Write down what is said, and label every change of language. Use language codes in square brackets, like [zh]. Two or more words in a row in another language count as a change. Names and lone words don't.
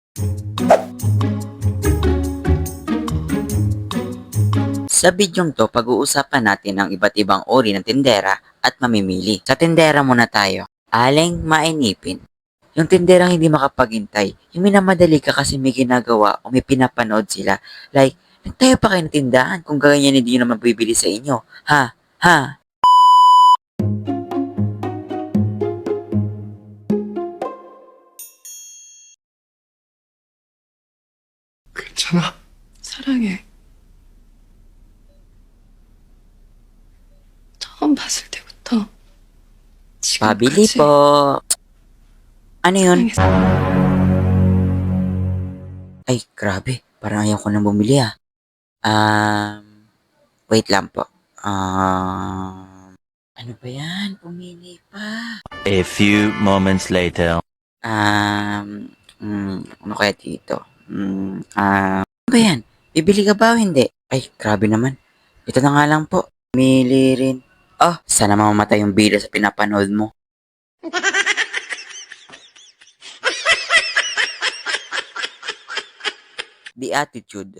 [tl] Sa bidyong to, pag-uusapan natin ang iba't ibang uri ng tindera at mamimili. Sa tindera muna tayo. Aling mainipin. Yung tinderang hindi makapaghintay, yung minamadali ka kasi may ginagawa o may pinapanood sila. Like, nagtayo pa kayo ng tindahan kung ganyan hindi nyo naman bibili sa inyo. Ha? Ha? [ko] 괜찮아? 사랑해. 처음 봤을 때부터 [tl] Pabili [ko] 지금까지 [tl] po. Ano yun? [ko] 사랑했어. [tl] Ay, grabe. Parang ayaw ko nang bumili ah. Wait lang po. Ano ba yan? Pumili pa. [en] A few moments later. [tl] Ano kaya dito? Ano ba yan? Bibili ka ba o hindi? Ay, grabe naman. Ito na nga lang po. Pumili rin. Oh, sana mamamatay yung bida sa pinapanood mo. [en] The attitude.